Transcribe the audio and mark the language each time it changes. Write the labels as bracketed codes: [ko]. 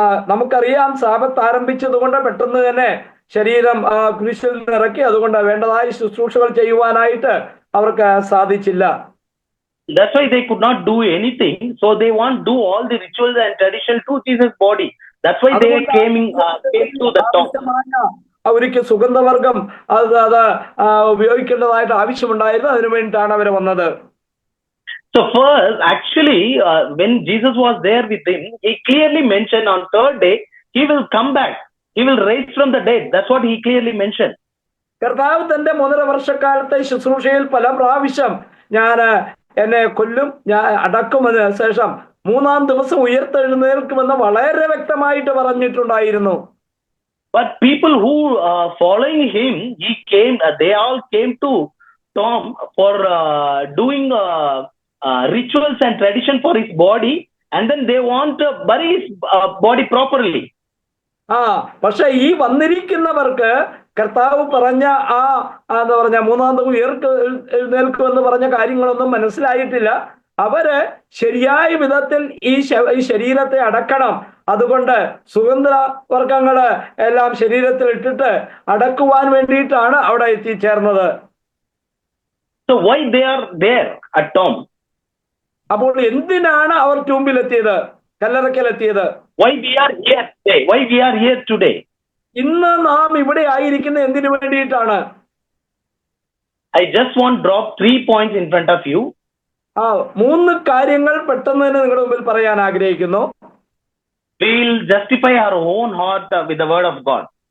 [ml] നമുക്കറിയാം സാബത്ത് ആരംഭിച്ചതുകൊണ്ട് പെട്ടെന്ന് തന്നെ ശരീരം കുരിശിൽ നിറക്കി, അതുകൊണ്ട് വേണ്ടതായ ശുശ്രൂഷകൾ ചെയ്യുവാനായിട്ട് അവർക്ക് സാധിച്ചില്ല. [en] That's why they could not do anything. So they want to do all the rituals and tradition to Jesus' body. That's why they came to the tomb. [ml] അവർക്ക് സുഗന്ധവർഗം അത് ഉപയോഗിക്കേണ്ടതായിട്ട് ആവശ്യമുണ്ടായിരുന്നു. അതിനു വേണ്ടിയിട്ടാണ് അവർ വന്നത്. [en] So first, actually, when Jesus was there with him, he clearly mentioned on third day, he will come back. He will rise from the dead. That's what he clearly mentioned. [ml] കർത്താവ് തന്റെ 1.5 വർഷക്കാലത്തെ ശുശ്രൂഷയിൽ പല പ്രാവശ്യം ഞാൻ എന്നെ കൊല്ലും, ഞാൻ അടക്കുമെന്ന് ശേഷം 3-ാം ദിവസം ഉയർത്തെഴുന്നേൽക്കുമെന്ന് വളരെ വ്യക്തമായിട്ട് പറഞ്ഞിട്ടുണ്ടായിരുന്നു. [en] But people who following him, they all came to Tom for doing rituals and tradition for his body, and then they want to bury his body properly. [ml] പക്ഷെ ഈ വന്നിരിക്കുന്നവർക്ക് കർത്താവ് പറഞ്ഞ എന്താ പറഞ്ഞ 3-ാം ദിവസം എഴുന്നേൽക്കുമെന്ന് പറഞ്ഞ കാര്യങ്ങളൊന്നും മനസ്സിലായിട്ടില്ല. അവര് ശരിയായ വിധത്തിൽ ഈ ശരീരത്തെ അടക്കണം. അതുകൊണ്ട് സുഗന്ധവർഗങ്ങള് എല്ലാം ശരീരത്തിൽ ഇട്ടിട്ട് അടക്കുവാൻ വേണ്ടിയിട്ടാണ് അവിടെ എത്തിച്ചേർന്നത്. [en] So why they are there at tomb? [ml] അപ്പോൾ എന്തിനാണ് അവർ ടൂമ്പിലെത്തിയത്, കല്ലറയ്ക്കലെത്തിയത്? [en] Why we are here today? Why we are here today? [ml] ഇന്ന് നാം ഇവിടെ ആയിരിക്കുന്ന എന്തിനു വേണ്ടിയിട്ടാണ്? [en] I just want to drop 3 points in front of you. [ml] 3 കാര്യങ്ങൾ പെട്ടെന്ന് തന്നെ നിങ്ങളുടെ മുമ്പിൽ പറയാൻ ആഗ്രഹിക്കുന്നു. [en] We will justify our own heart with the word of God.